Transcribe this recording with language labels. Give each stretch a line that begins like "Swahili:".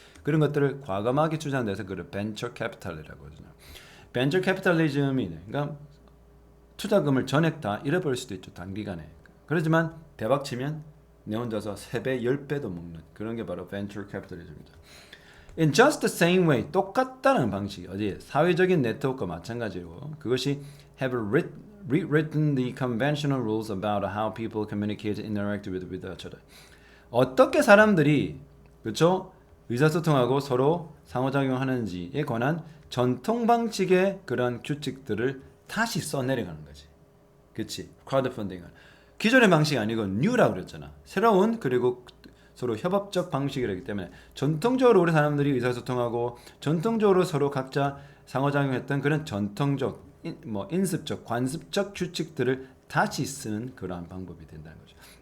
Korean: 그런 것들을 과감하게 투자하는 데서 그걸 벤처 캐피탈이라고 하잖아. 벤처 캐피탈리즘이, 그러니까 투자금을 전액 다 잃어버릴 수도 있죠. 단기간에. 그렇지만 대박 치면 내 혼자서 3배, 10배도 먹는 그런 게 바로 벤처 캐피탈리즘이죠.
English: In just the same way,
Korean: 똑같다는 방식이 어디 사회적인 네트워크와 마찬가지고, 그것이
English: have rewritten the conventional rules about how people communicate and interact with each other.
Korean: 어떻게 사람들이, 그렇죠? 의사소통하고 서로 상호작용하는지에 관한 전통 방식의 그런 규칙들을 다시 써내려가는 거지. 그치? 크라우드 펀딩은 기존의 방식이 아니고 뉴라고 그랬잖아. 새로운, 그리고 서로 협업적 방식이라기 때문에 전통적으로 우리 사람들이 의사소통하고 전통적으로 서로 각자 상호작용했던 그런 전통적, 인습적, 관습적 규칙들을 다시 쓰는 그러한 방법이 된다는 거죠.